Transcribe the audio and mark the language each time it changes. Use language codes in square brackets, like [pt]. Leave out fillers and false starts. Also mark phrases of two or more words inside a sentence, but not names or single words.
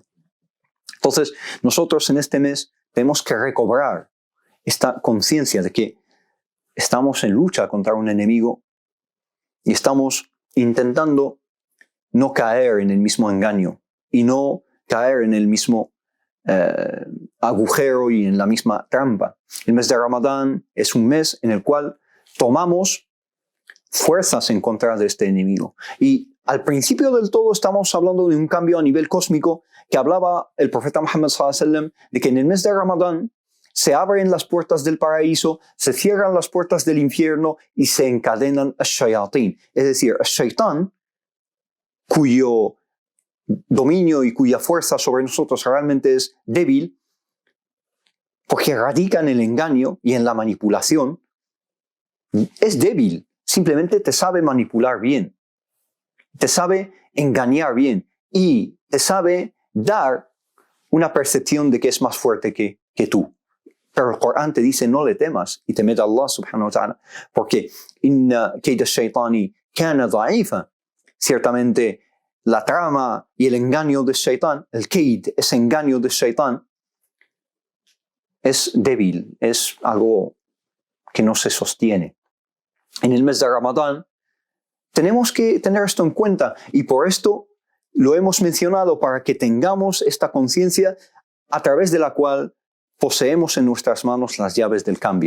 [es] Entonces, nosotros en este mes tenemos que recobrar esta conciencia de que estamos en lucha contra un enemigo y estamos intentando no caer en el mismo engaño y no caer en el mismo agujero y en la misma trampa. El mes de Ramadán es un mes en el cual tomamos fuerzas en contra de este enemigo. Y al principio del todo estamos hablando de un cambio a nivel cósmico que hablaba el profeta Muhammad [ar] صلى الله عليه وسلم [es] de que en el mes de Ramadán se abren las puertas del paraíso, se cierran las puertas del infierno y se encadenan ash-shayatín. Es decir, ash-shaytán, cuyo dominio y cuya fuerza sobre nosotros realmente es débil, porque radica en el engaño y en la manipulación, es débil. Simplemente te sabe manipular bien, te sabe engañar bien y te sabe dar una percepción de que es más fuerte que tú. Pero el Corán te dice no le temas y temed a [ar] الله سبحانه وتعالى, [es] porque [ar] إن كيد الشيطان كان ضعيفا. [es] Ciertamente la trama y el engaño del Shaitán, el kayd, ese engaño del Shaitán, es débil, es algo que no se sostiene. En el mes de Ramadán tenemos que tener esto en cuenta y por esto lo hemos mencionado para que tengamos esta conciencia a través de la cual poseemos en nuestras manos las llaves del cambio.